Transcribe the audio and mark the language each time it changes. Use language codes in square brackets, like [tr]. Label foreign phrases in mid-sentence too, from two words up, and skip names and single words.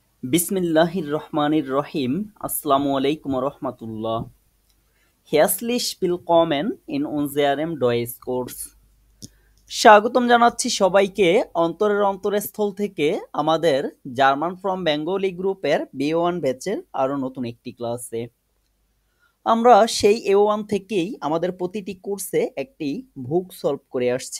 [ar] بسم الله الرحمن الرحيم. السلام عليكم رحمة الله. [de] Herzlich willkommen in unserem Deutschkurs। [bn] স্বাগতম জানাচ্ছি সবাইকে অন্তরের অন্তরস্থল থেকে আমাদের জার্মান ফ্রম বেঙ্গলি গ্রুপের B1 ব্যাচের আরো নতুন একটি ক্লাসে। আমরা সেই A1 থেকেই আমাদের প্রতিটি কোর্সে একটি ভুক সলভ করে আসছি।